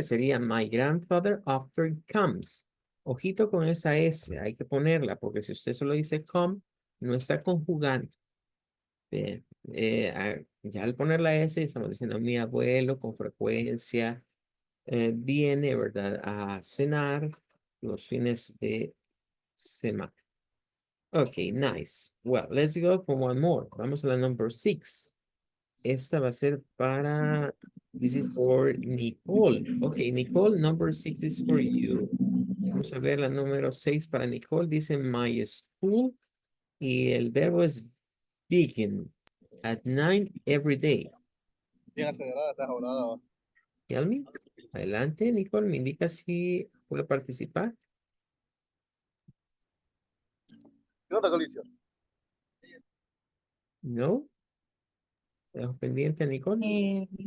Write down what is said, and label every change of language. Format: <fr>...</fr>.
<es>Sería</es> <en>my grandfather often comes.</en> <es>Ojito con esa S, hay que ponerla, porque si usted solo dice come, no está conjugando. Bien, ya al poner la S, estamos diciendo mi abuelo con frecuencia viene, ¿verdad? A cenar los fines de semana.</es> <en>Okay, nice. Well, let's go for one more.</en> <es>Vamos a la number 6. Esta va a ser para,</es> <en>this is for Nicole. Okay, Nicole, number 6 is for you.</en> <es>Vamos a ver la número 6 para Nicole. Dice</es> <en>my school</en> <es>y el verbo es</es> <en>begin at 9 every day.</en> <es>Bien acelerada, estás ahorrada.</es> <en>Tell me.</en> <es>Adelante, Nicole, me indica si puede participar. ¿Qué onda, Colicio? No. ¿Estás pendiente, Nicole?</es>